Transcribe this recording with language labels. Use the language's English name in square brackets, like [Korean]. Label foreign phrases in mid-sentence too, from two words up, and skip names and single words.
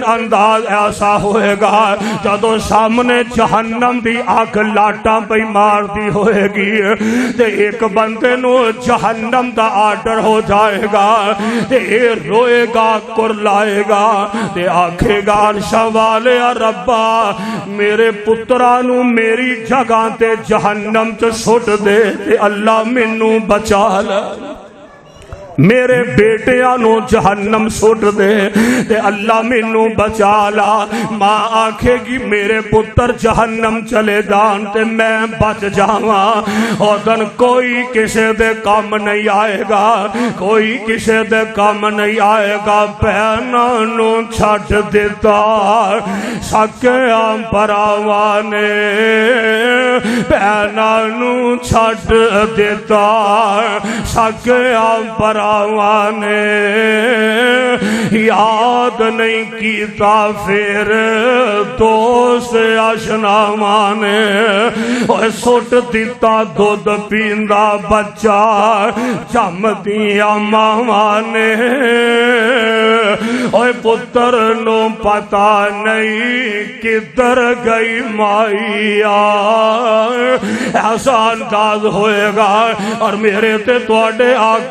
[Punjabi] انداز ایسا ہوئے گا جدو سامنے جہنم دی آگ لاٹاں پہ مار دی ہوئے گی تے ایک بندے نو جہنم دا آرڈر ہو جائے گا تے روئے گا کرلائے گا تے آکھے گا شوالے ربا میرے پترانو میری جگہ تے جہنم چ سٹ دے تے اللہ مینوں بچا لے میرے بیٹیاں نو جہنم سٹ دے تے اللہ مینوں بچا لا ماں آکھے گی میرے پتر جہنم چلے جان تے میں بچ جاواں اودن کوئی کسے دے کام نہیں آئے گا کوئی کسے دے کام نہیں آئے گا بہناں نو چھڈ دتا سکیاں پراواں نے بہناں نو چھڈ دتا سکیاں پراواں نے یاد نہیں کیتا پھر دوست آشناواں نے اوے سٹ دیتا دودھ پیندا بچہ جم دیا ماواں نے اوے پتر نو پتا نہیں کدھر گئی مائیا ایسا انداز ہوئے گا اور میرے تے تواڈے آقا